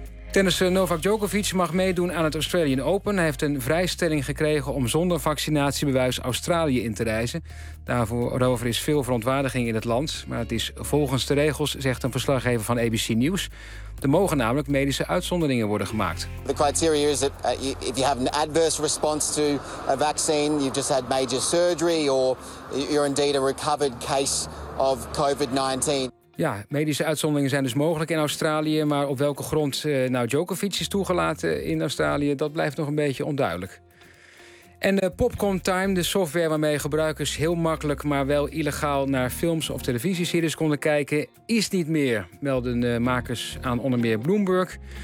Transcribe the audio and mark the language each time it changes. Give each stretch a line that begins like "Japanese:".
Dutch: Tennisser Novak Djokovic mag meedoen aan het Australian Open. Hij heeft een vrijstelling gekregen om zonder vaccinatiebewijs Australië in te reizen. Daarover is veel verontwaardiging in het land. Maar het is volgens de regels, zegt een verslaggever van ABC News. Er mogen namelijk medische uitzonderingen worden gemaakt.
English: The criteria is that if you have an adverse response to a vaccine, you've just had major surgery or you're indeed a recovered case of COVID-19.
Dutch: Ja, medische uitzonderingen zijn dus mogelijk in Australië, maar op welke grond nou Djokovic is toegelaten in Australië, dat blijft nog een beetje onduidelijk. En Popcorn Time, de software waarmee gebruikers heel makkelijk, maar wel illegaal naar films of televisieseries konden kijken, is niet meer, melden makers aan onder meer Bloomberg.